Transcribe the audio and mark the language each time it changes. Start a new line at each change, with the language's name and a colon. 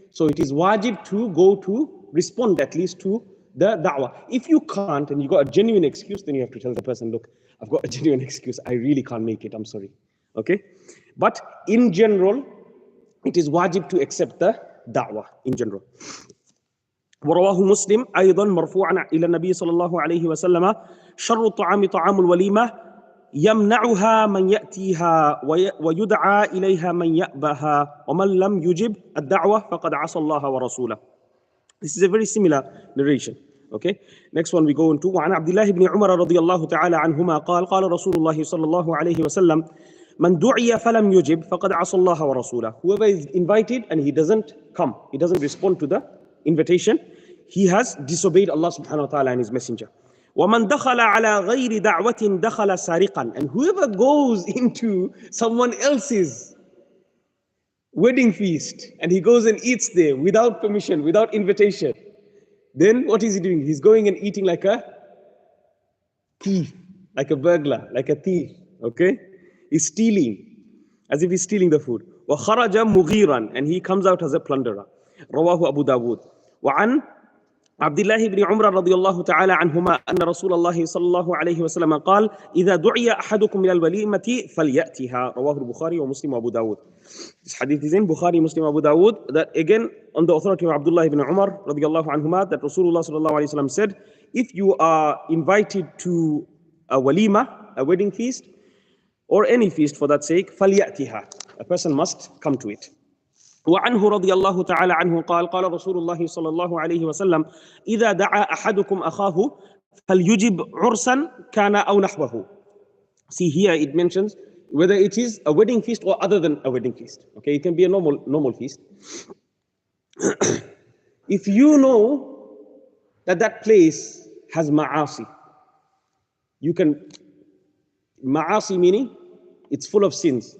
English: So it is wajib to go to respond at least to the da'wah. If you can't and you got a genuine excuse, then you have to tell the person, look, I've got a genuine excuse. I really can't make it. I'm sorry. Okay? But in general, it is wajib to accept the da'wah in general.
Arabic: ورواه مسلم أيضا مرفوعا إلى النبي صلى الله عليه وسلم شر الطعام طعام الوليمة يمنعها من يأتيها ويدعى إليها من يأباها ومن لم يجب الدعوة فقد عصى الله ورسوله.
English: This is a very similar narration. Okay. Next one we go into
Arabic: وعن عبد الله بن عمر رضي الله تعالى عنهما قال قال رسول الله صلى الله عليه وسلم من دعي فلم يجب فقد عصى الله ورسوله.
English: Whoever is invited and he doesn't come, he doesn't respond to the invitation, he has disobeyed Allah subhanahu wa ta'ala and His Messenger.
Arabic: وَمَنْ دَخَلَ عَلَى غَيْرِ دَعْوَةٍ دَخَلَ سَارِقًا.
English: And whoever goes into someone else's wedding feast and he goes and eats there without permission, without invitation, then what is he doing? He's going and eating like a thief, like a burglar, like a thief. Okay? He's stealing, as if he's stealing the food.
Arabic: وَخَرَجَ مُغِيرًا.
English: And he comes out as a plunderer.
Arabic: رواه أبو داود. وعن عبد الله بن عمر رضي الله تعالى عنهما أن رسول الله صلى الله عليه وسلم قال إذا دعي أحدكم إلى الوليمة فليأتها رواه البخاري ومسلم وأبو داود.
English: This hadith is in Bukhari, Muslim, Abu Dawud. That again on the authority of Abdullah ibn Umar
Arabic: رضي الله عنهما,
English: that Rasulullah
Arabic: صلى الله عليه وسلم
English: said, if you are invited to a walima, a wedding feast, or any feast for that sake, فليأتها, a person must come to it.
Arabic: وعنه رضي الله تعالى عنه قال قال رسول الله صلى الله عليه وسلم إذا دعا أحدكم أخاه فليجب عرسا كان أو نحوه.
English: See here it mentions whether it is a wedding feast or other than a wedding feast. Okay, it can be a normal feast. If you know that that place has ma'asi, you can, ma'asi meaning it's full of sins.